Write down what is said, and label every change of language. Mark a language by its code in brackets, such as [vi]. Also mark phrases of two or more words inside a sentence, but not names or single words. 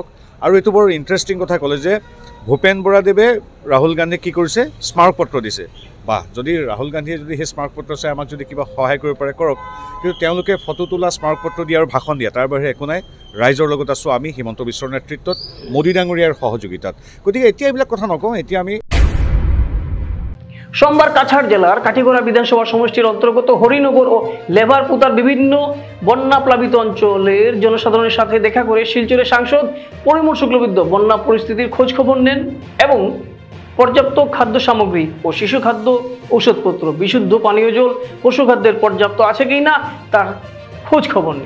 [as] আৰু এইটো বৰ ইণ্টাৰেষ্টিং কথা ক'লে যে ভূপেন বৰাদেৱে ৰাহুল গান্ধীক কি কৰিছে? স্মাৰকপত্ৰ দিছে। বাহ, যদি ৰাহুল গান্ধীয়ে যদি সেই স্মাৰকপত্ৰ চাই আমাক যদি কিবা সহায় কৰিব পাৰে কৰক। কিন্তু তেওঁলোকে ফটো তোলা, স্মাৰকপত্ৰ দিয়া আৰু ভাষণ দিয়া, তাৰ বাহিৰে একো নাই। ৰাইজৰ লগত আছোঁ আমি হিমন্ত বিশ্বৰ নেতৃত্বত, মোদী ডাঙৰীয়াৰ সহযোগিতাত। গতিকে এতিয়া এইবিলাক কথা নকওঁ। এতিয়া আমি [bn] সোমবার কাছাড় জেলার কাঠিগড়া বিধানসভা সমষ্টির অন্তর্গত হরিনগর ও লেভারপুতার বিভিন্ন বন্যা প্লাবিত অঞ্চলের জনসাধারণের সাথে দেখা করে শিলচরের সাংসদ পরিমল শুক্লবৈদ্য বন্যা পরিস্থিতির খোঁজ খবর নেন এবং পর্যাপ্ত খাদ্য সামগ্রী ও শিশু খাদ্য, ঔষধপত্র, বিশুদ্ধ পানীয় জল, পশুখাদ্যের পর্যাপ্ত আছে কিনা তার খোঁজ খবর নেন।